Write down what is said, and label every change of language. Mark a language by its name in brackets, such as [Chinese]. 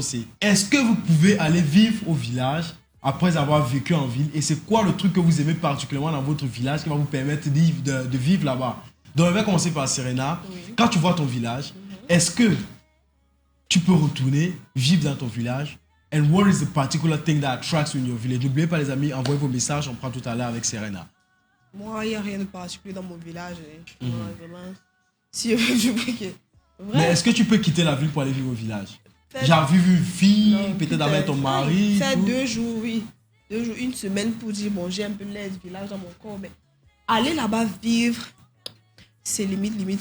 [French] C'est est-ce que vous pouvez aller vivre au village après avoir vécu en ville? Et c'est quoi le truc que vous aimez particulièrement dans votre village qui va vous permettre de vivre là-bas? Donc, on va commencer par Serena. Quand tu vois ton village, est-ce que tu peux retourner vivre dans ton village? [English] And what is the particular thing that attracts you in your village? [French] N'oubliez pas, les amis, envoyez vos messages. On prend tout à l'heure avec Serena. Moi, il n'y a rien de particulier dans mon village. Vraiment. Si je veux que... Mais est-ce que tu peux quitter la ville pour aller vivre au village? Genre vivre une fille, peut-être avec ton mari. Faire 2 jours, oui. 2 jours, 1 semaine pour dire, bon, j'ai un peu l'air du village dans mon corps. Mais aller là-bas vivre, c'est limite.